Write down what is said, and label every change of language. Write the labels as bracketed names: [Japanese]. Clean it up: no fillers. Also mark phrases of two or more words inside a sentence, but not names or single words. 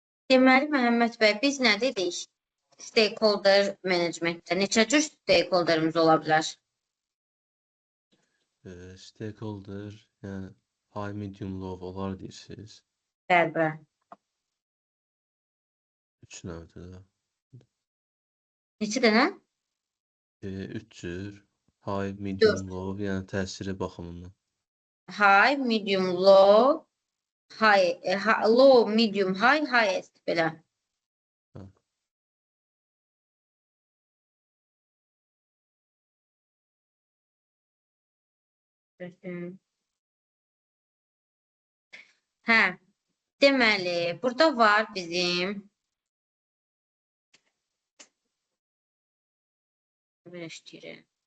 [Azerbaijani] Deməli, Məhəmməd bəy, biz nə dedik? [English] Stakeholder managementdə [Azerbaijani] neçə cür stakeholderimiz ola bilər? Stakeholder, yəni [English] high, medium, low [Azerbaijani] olar deyirsiniz. Bəli. 3 növdür də. Neçə dənə? 3 cür. [English] High, medium, low, [Azerbaijani] yəni təsiri baxımından. [English] High, medium, low, low, medium, high, highest belə. [Azerbaijani] Hə. Hə, deməli, burada var bizim belə işləyir.